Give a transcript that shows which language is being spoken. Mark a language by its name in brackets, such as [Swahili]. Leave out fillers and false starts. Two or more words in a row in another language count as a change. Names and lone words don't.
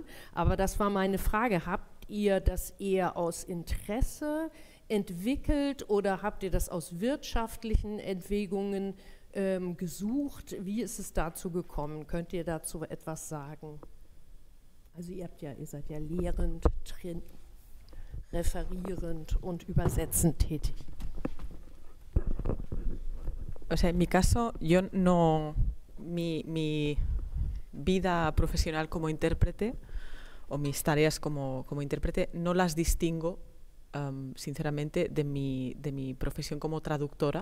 [German] Aber das war meine Frage. Habt ihr das eher aus Interesse entwickelt oder habt ihr das aus wirtschaftlichen Erwägungen gesucht? Wie ist es dazu gekommen? Könnt ihr dazu etwas sagen? Also ihr seid ja lehrend, referierend und übersetzend tätig. [Spanish] O sea, en mi caso, yo no, mi vida profesional como intérprete o mis tareas como intérprete no las distingo sinceramente de mi profesión como traductora.